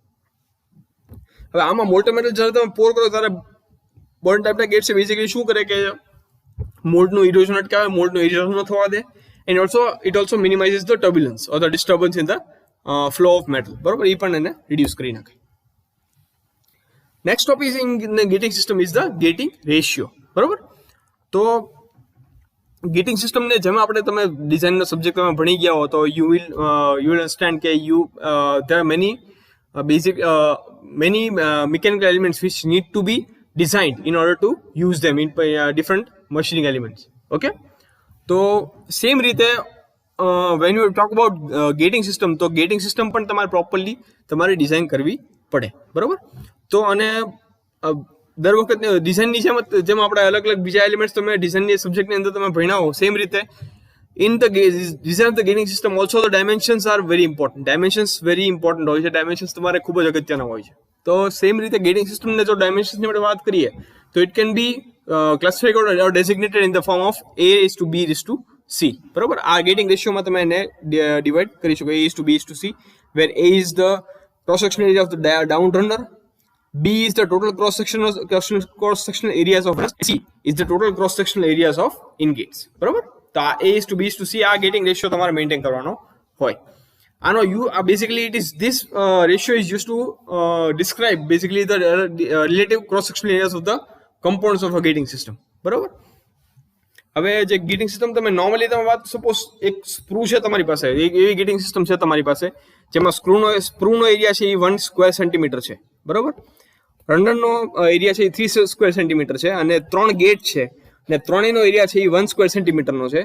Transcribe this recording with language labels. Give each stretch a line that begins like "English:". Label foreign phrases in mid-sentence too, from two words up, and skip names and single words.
Gujarati: હવે આમાં
English: molten metal
Gujarati: જ્યારે તમે પોર કરો ત્યારે બોટમ ટાઈપના ગેટ છે બેઝિકલી શું કરે કે મોલ્ડનું ઇરોઝન અટકાવે, મોલ્ડનું ઇરોઝન ન થવા દે,
English: and it also minimizes the turbulence or the disturbance in the flow of metal.
Gujarati: બરોબર, એ પણ એને રિડ્યુસ કરી નાખે.
English: next topic in gating system is the gating ratio.
Gujarati: બરોબર, તો ગેટિંગ સિસ્ટમને જેમ આપણે તમે ડિઝાઇનનો સબ્જેક્ટ તમે ભણી ગયા હો તો
English: you will understand કે there are many mechanical elements which need to be designed in order to use them in different machining elements.
Gujarati: Okay, તો સેમ રીતે
English: when you talk about gating system,
Gujarati: તો
English: gating system
Gujarati: પણ તમારે પ્રોપરલી તમારે ડિઝાઇન કરવી પડે. બરોબર, તો અને દર વખત ડિઝાઇનની જેમ આપણે અલગ અલગ બીજા એલિમેન્ટ્સ તમે ડિઝાઇનની સબ્જેક્ટની અંદર તમે ભણ્યા હો, સેમ રીતે
English: in the design of the gating system also the dimensions are very important. dimensions very important
Gujarati: હોય છે, ડાયમેન્શન્સ તમારે ખૂબ જ અગત્યના હોય છે. તો સેમ રીતે ગેટિંગ સિસ્ટમને જો ડાયમેન્શન્સની આપણે વાત કરીએ તો
English: it can be classified or designated in the form of
Gujarati: A:B:C. બરોબર, આ ગેટિંગ રેશિયોમાં તમે એને ડિવાઈડ કરી શકો
English: A:B:C, where A is the cross sectional area of the down runner, B is the total cross-sectional areas of C is the total cross-sectional areas of in-gates.
Gujarati: બરોબર, તો આ A:B:C આ ગેટિંગ રેશિયો તમારે મેન્ટેન કરવાનો હોય. આનો
English: basically it is this ratio is used to describe basically the relative cross-sectional areas of the components of a gating system.
Gujarati: બરોબર, હવે જે ગેટિંગ સિસ્ટમ તમે નોર્મલી તમે વાત સપોઝ એક સ્ક્રૂ છે તમારી પાસે, એવી ગેટિંગ સિસ્ટમ છે તમારી પાસે જેમાં સ્ક્રૂનો એરિયા છે એ 1 સ્ક્વેર સેન્ટીમીટર છે. બરોબર, રનરનો એરિયા છે એ 3 સ્ક્વેર સેન્ટીમીટર છે, અને 3 ગેટ છે અને ત્રણેયનો એરિયા છે એ 1 સ્ક્વેર સેન્ટીમીટરનો છે.